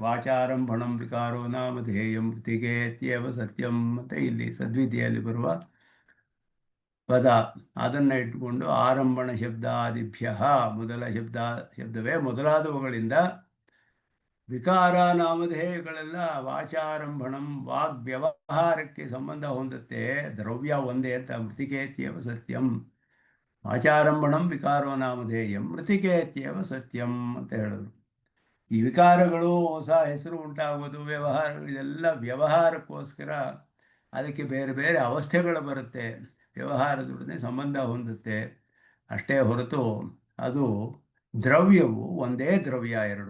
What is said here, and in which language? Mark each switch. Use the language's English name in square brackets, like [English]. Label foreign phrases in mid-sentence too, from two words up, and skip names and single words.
[Sanskrit] ವಾಚಾರಂಭಣಂ ವಿಕಾರೋ ನಾಮ ಧ್ಯೇಯಂ ಮೃತ್ತಿಕೇತ್ಯೇವ ಸತ್ಯಂ [Kannada] ಅಂತ ಇಲ್ಲಿ ಸದ್ವಿದ್ಯೆಯಲ್ಲಿ ಬರುವ ಪದ. ಅದನ್ನು ಇಟ್ಟುಕೊಂಡು [Sanskrit] ಆರಂಭಣ ಶಬ್ದಾದಿಭ್ಯ, [Kannada] ಮೊದಲ ಶಬ್ದವೇ ಮೊದಲಾದವುಗಳಿಂದ ವಿಕಾರ ನಾಮಧೇಯಗಳೆಲ್ಲ ವಾಚಾರಂಭಣಂ ವಾಗ್ವ್ಯವಹಾರಕ್ಕೆ ಸಂಬಂಧ ಹೊಂದುತ್ತೆ. ದ್ರವ್ಯ ಒಂದೇ ಅಂತ [Sanskrit] ಮೃತ್ತಿಕೇತ್ಯೇವ ಸತ್ಯಂ. ವಾಚಾರಂಭಣಂ ವಿಕಾರೋ ನಾಮಧೇಯಂ ಮೃತ್ತಿಕೇತ್ಯೇವ ಸತ್ಯಂ [Kannada] ಅಂತ ಹೇಳಿದ್ರು. ಈ ವಿಕಾರಗಳು ಹೊಸ ಹೆಸರು ಉಂಟಾಗೋದು, ವ್ಯವಹಾರ, ಇದೆಲ್ಲ ವ್ಯವಹಾರಕ್ಕೋಸ್ಕರ ಅದಕ್ಕೆ ಬೇರೆ ಬೇರೆ ಅವಸ್ಥೆಗಳು ಬರುತ್ತೆ, ವ್ಯವಹಾರದೊಡನೆ ಸಂಬಂಧ ಹೊಂದುತ್ತೆ ಅಷ್ಟೇ ಹೊರತು ಅದು ದ್ರವ್ಯವು ಒಂದೇ ದ್ರವ್ಯ ಎರಡು.